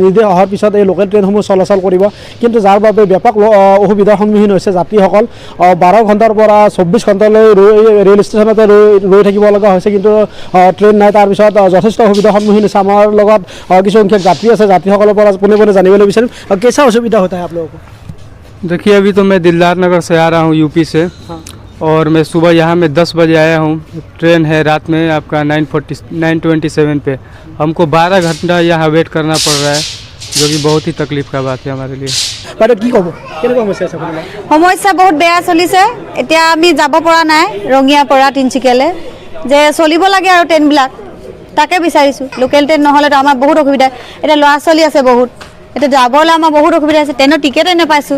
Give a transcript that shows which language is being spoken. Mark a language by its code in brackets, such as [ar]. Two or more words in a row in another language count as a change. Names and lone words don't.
[as] নিৰ্দেশ অহাৰ পিছত এই লোকেল ট্ৰেইনসমূহ চলাচল কৰিব, কিন্তু যাৰ বাবে ব্যাপক অসুবিধাৰ সন্মুখীন হৈছে যাত্ৰীসকল। 12 ঘণ্টাৰ পৰা 24 ঘণ্টালৈ ৰেল ষ্টেচনতে ৰৈ থাকিব লগা হৈছে, কিন্তু ট্ৰেইন নাই। তাৰপিছত যথেষ্ট অসুবিধাৰ সন্মুখীন হৈছে। আমাৰ লগত কিছুসংখ্যক যাত্ৰী আছে, যাত্ৰীসকলৰ পৰা পোনে পোনে জানিবলৈ বিচাৰিম কেঁচা অসুবিধা [hi] होता है आप लोगों को? देखिए, अभी तो मैं दिलदार नगर से आ रहा हूँ यूपी से। हाँ। और मैं सुबह यहाँ में 10 बजे आया हूँ। ट्रेन है रात में आपका 9:27 पे। हमको 12 घंटा यहाँ वेट करना पड़ रहा है, जो कि बहुत ही तकलीफ का बात है हमारे लिए। [as] সমস্যা বহুত বেয়া চলিছে। এতিয়া আমি যাব পৰা নাই ৰঙিয়াৰ পৰা তিনিচুকীয়ালৈ, যে চলিব লাগে আৰু ট্ৰেইনবিলাক, তাকে বিচাৰিছোঁ। লোকেল ট্ৰেইন নহ'লেতো আমাৰ বহুত অসুবিধা। এতিয়া ল'ৰা ছোৱালী আছে বহুত, এতিয়া যাবলৈ আমাৰ বহুত অসুবিধা হৈছে। ট্ৰেইনৰ টিকেটেই নাপাইছোঁ।